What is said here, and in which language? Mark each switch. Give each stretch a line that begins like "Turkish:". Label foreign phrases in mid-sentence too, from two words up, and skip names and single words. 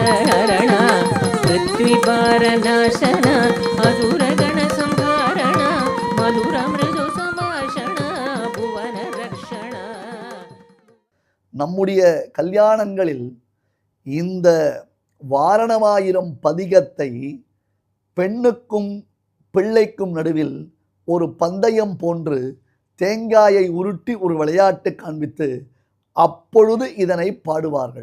Sanskrit: हरण पृथ्वीपारनाशन असुरगण संहारण मधुर मृदु संभाषण भुवन रक्षण.
Tamil: நம்முடைய கல்யாணங்களில் இந்த வாரணமாயிரம் பதிகத்தை பெண்ணுக்கும் பிள்ளைக்கும் நடுவில் ஒரு பந்தயம் போன்று தேங்காயை உருட்டி ஒரு விளையாட்டு காண்பித்து அப்பொழுது இதனை பாடுவார்கள்.